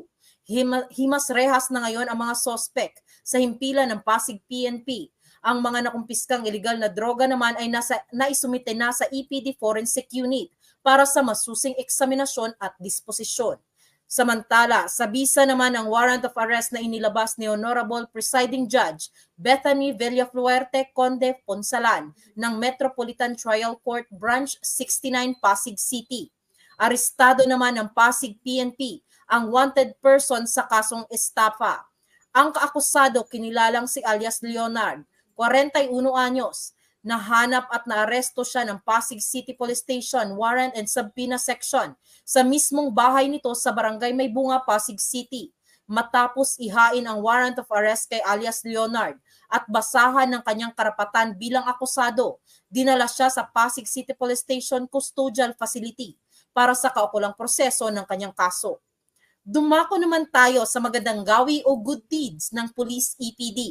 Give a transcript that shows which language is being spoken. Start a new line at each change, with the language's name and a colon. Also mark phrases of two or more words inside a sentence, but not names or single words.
Filipino: Himas rehas na ngayon ang mga sospek sa himpilan ng Pasig PNP. Ang mga nakumpiskang iligal na droga naman ay naisumite na sa EPD Forensic Unit para sa masusing eksaminasyon at disposisyon. Samantala, sa bisa naman ang
English: warrant of arrest
Filipino: na inilabas ni
English: Honorable Presiding Judge
Filipino: Bethany Villafuerte Conde Ponsalan ng Metropolitan Trial Court Branch 69 Pasig City. Arestado naman ng Pasig PNP ang wanted person sa kasong estafa. Ang kaakusado kinilalang si alias Leonard, 41 anyos. Nahanap at naaresto siya ng Pasig City Police Station Warrant and Subpoena Section sa mismong bahay nito sa Barangay Maybunga, Pasig City. Matapos ihain ang
English: warrant of arrest
Filipino: kay alias Leonard at basahan ng kanyang karapatan bilang akusado, dinala siya sa Pasig City Police Station Custodial Facility para sa kaukulang proseso ng kanyang kaso. Dumako naman tayo sa magandang gawi o
English: good deeds
Filipino: ng Police EPD.